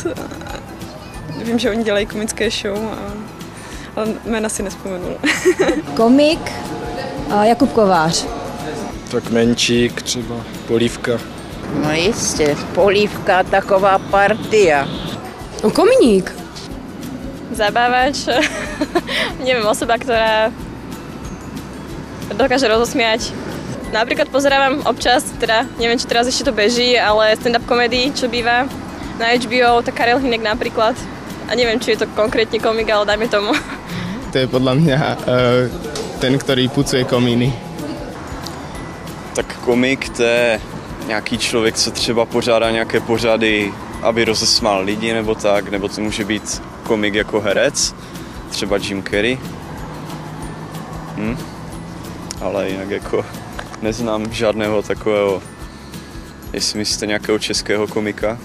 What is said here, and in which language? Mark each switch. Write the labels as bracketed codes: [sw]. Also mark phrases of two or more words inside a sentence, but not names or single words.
[cs] Vím, že oni dělají komické show, ale jména si nevzpomenu. Komik Jakub Kovář. Tak Menčík třeba, Polívka. No jistě, Polívka, taková partia. No Kominík. [sk] Zabávač. Neviem, osoba, ktorá dokáže rozosmiať. Napríklad pozerávam občas, teda neviem, či teraz ešte to beží, ale [en] stand-up komedy, [sk] čo býva na HBO, tak Karel Hynek napríklad. A neviem, či je to konkrétne komik, ale dajme tomu. To je podľa mňa ten, ktorý pucuje komíny. [cs] Tak komik to je nějaký člověk, co třeba pořádá nějaké pořady, aby rozesmál lidi nebo tak, nebo to může být komik jako herec, třeba Jim Carrey. Ale jinak jako neznám žádného takového, jestli myslíte nějakého českého komika.